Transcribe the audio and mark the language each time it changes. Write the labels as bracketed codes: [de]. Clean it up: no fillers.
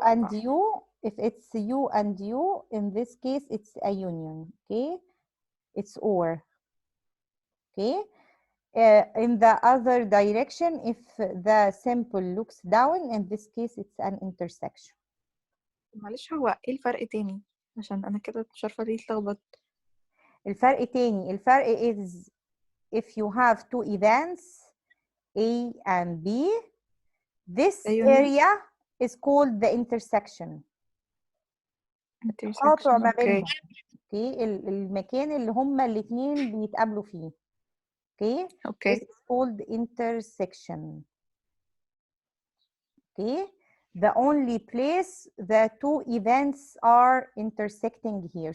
[en] U and U. If it's U and U, in this case it's a union. Okay, it's or. Okay, in the other direction, if the symbol looks down, in this case it's an intersection. [ar] معلش هو ايه الفرق تاني عشان انا كده مش عارفه ليه اتلخبطت. الفرق [en] is if you have two events A and B, this area is called the intersection. [ar] التقاطع ما بينهم. اوكي، المكان اللي هما الاثنين بيتقابلوا فيه. اوكي. [en] This is called intersection. Okay. The only place the two events are intersecting here.